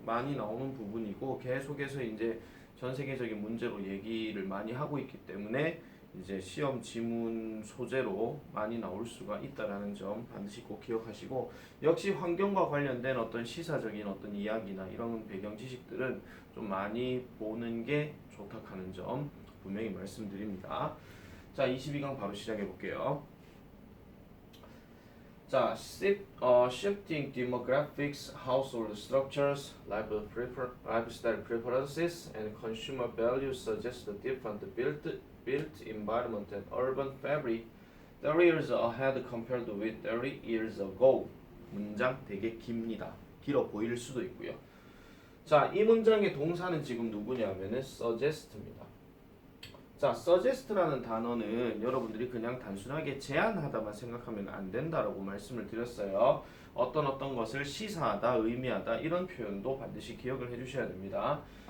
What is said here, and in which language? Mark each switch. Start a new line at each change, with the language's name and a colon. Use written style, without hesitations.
Korean: 많이 나오는 부분이고 계속해서 이제 전 세계적인 문제로 얘기를 많이 하고 있기 때문에 이제 시험 지문 소재로 많이 나올 수가 있다라는 점 반드시 꼭 기억하시고, 역시 환경과 관련된 어떤 시사적인 어떤 이야기나 이런 배경 지식들은 좀 많이 보는 게 좋다 하는 점 분명히 말씀드립니다. 자, 22강 바로 시작해 볼게요.
English: 자, shifting demographics, household structures, lifestyle preferences, and consumer values suggest the different built environment and urban fabric 30 years ahead compared with 30 years ago.
Korean: 문장 되게 깁니다. 길어 보일 수도 있고요. 자, 이 문장의 동사는 지금 누구냐면은 suggest입니다. 자, suggest라는 단어는 여러분들이 그냥 단순하게 제안하다만 생각하면 안 된다라고 말씀을 드렸어요. 어떤 것을 시사하다, 의미하다 이런 표현도 반드시 기억을 해주셔야 됩니다.